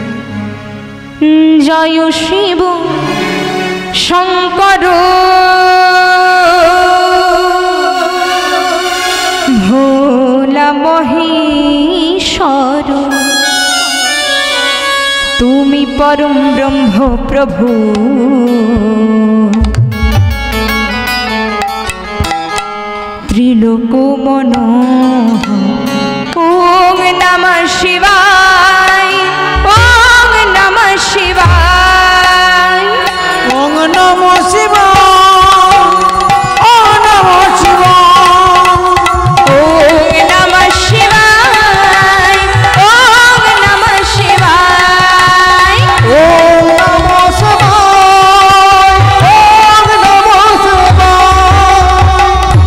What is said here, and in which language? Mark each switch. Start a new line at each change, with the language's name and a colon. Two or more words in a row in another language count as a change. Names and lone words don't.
Bangla: জয় শিব শঙ্কর ভোলা মহেশ্বর, তুমি পরম ব্রহ্ম প্রভু, ত্রিলোক মনোহর।
Sanskrit: ওম নমঃ শিবায়, ওম নমঃ শিবায়, ওম নমঃ শিবায়, ওম নমঃ শিবায়, ওম নমঃ শিবায়, ওম নমঃ শিবায়, ওম নমঃ শিবায়, ওম নমঃ শিবায়।